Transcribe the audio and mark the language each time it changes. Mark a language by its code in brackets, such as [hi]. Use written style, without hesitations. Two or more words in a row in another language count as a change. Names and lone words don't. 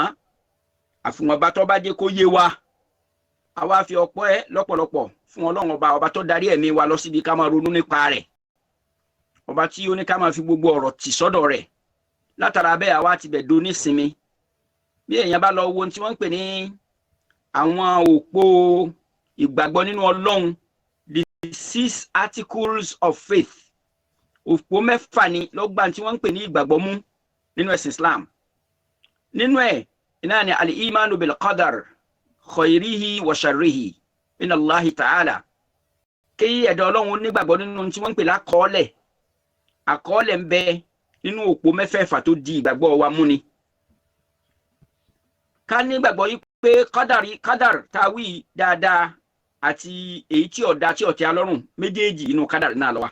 [yo] Àfìwọ̀nba tó bá dé kó yé wa, a wá fi ọpẹ́ lọ́pọ̀lọpọ̀ fún Ọlọ́run ọba tó darí ẹ̀mí wa lọ síbi ká máa ronú nípa rẹ̀, ọba tí ó ní ká máa fi gbogbo ọ̀rọ̀ tì sọ́dọ̀ rẹ̀. Látara bẹ́ẹ̀ àwa ti bẹ̀ do nísinmi. Bí èèyàn bá lọ wo ohun tí wọ́n ń pè ní àwọn òpó ìgbàgbọ́ nínú Ọlọ́run, [en] the 6 articles of faith, [yo] òpó 6 ni ló gbà tí wọ́n ń pè ní ìgbàgbọ́ mú nínú ẹ̀sìn Islam. Nínú ẹ̀ iná ni [ar] الإيمان بالقدر خيره وشره من الله تعالى. [yo] Kí ẹ̀dá Ọlọ́run nígbàgbọ́ nínú tí wọ́n ń pè lákọọ́lẹ̀. Àkọọ́lẹ̀ ń bẹ nínú òpó 6 tó di ìgbàgbọ́ wa mú ni. Ká nígbàgbọ́ yìí pé kádàr táwí dáadáa àti èyí tí ọ̀dá tí ọ̀tẹ́ alọ́rùn, méjèèjì inú kádàr náà ló wà.